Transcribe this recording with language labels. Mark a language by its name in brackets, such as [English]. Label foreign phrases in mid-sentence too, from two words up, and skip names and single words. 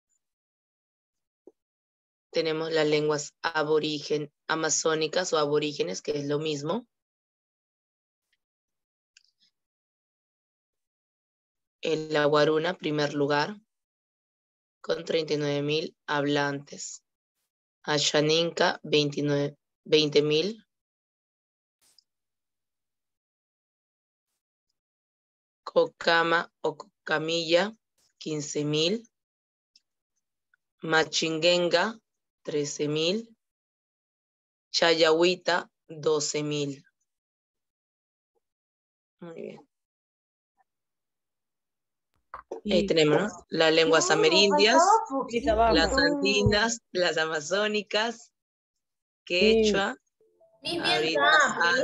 [Spanish] Tenemos las lenguas aborigen, amazónicas o aborígenes, que es lo mismo. El Aguaruna, primer lugar, con 39,000 hablantes. Ashaninka, 20,000. Cocama o Cocamilla, 15,000. Machingenga, 13,000. Chayahuita, 12,000. Muy bien. Ahí tenemos, ¿no? Las lenguas amerindias, mis abajo. las andinas, las amazónicas, quechua, Mis, bien ahorita rápido,